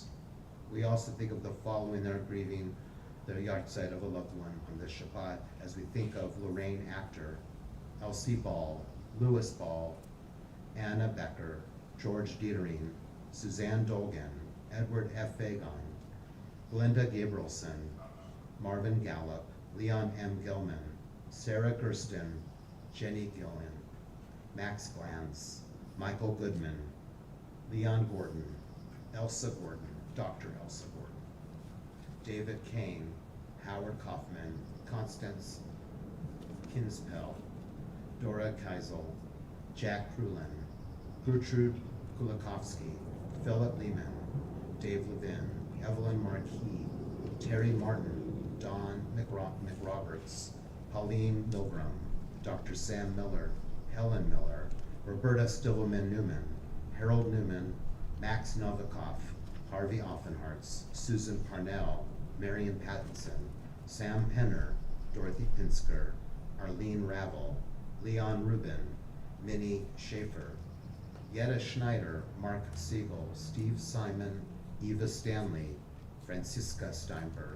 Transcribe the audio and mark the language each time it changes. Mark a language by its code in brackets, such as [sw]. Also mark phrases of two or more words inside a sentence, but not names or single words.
[en] We also think of the following that are grieving the yahrzeit of a loved one on this Shabbat, as we think of Lorraine Actor, Elsie Ball, Louis Ball, Anna Becker, George Dietering, Suzanne Dolgan, Edward F. Fagon, Glenda Gabrielson, Marvin Gallup, Leon M. Gilman, Sarah Gersten, Jenny Gillen, Max Glantz, Michael Goodman, Leon Gordon, Elsa Gordon, Dr. Elsa Gordon, David Kane, Howard Kaufman, Constance Kinspel, Dora Keisel, Jack Krulin, Gertrude Kulikowski, Philip Lehman, Dave Levin, Evelyn Marquis, Terry Martin, Don McRoberts, Pauline Milgram, Dr. Sam Miller, Helen Miller, Roberta Stivelman Newman, Harold Newman, Max Novikov, Harvey Offenhartz, Susan Parnell, Marion Pattinson, Sam Penner, Dorothy Pinsker, Arlene Ravel, Leon Rubin, Minnie Schaefer, Yetta Schneider, Mark Siegel, Steve Simon, Eva Stanley, Franziska Steinberg.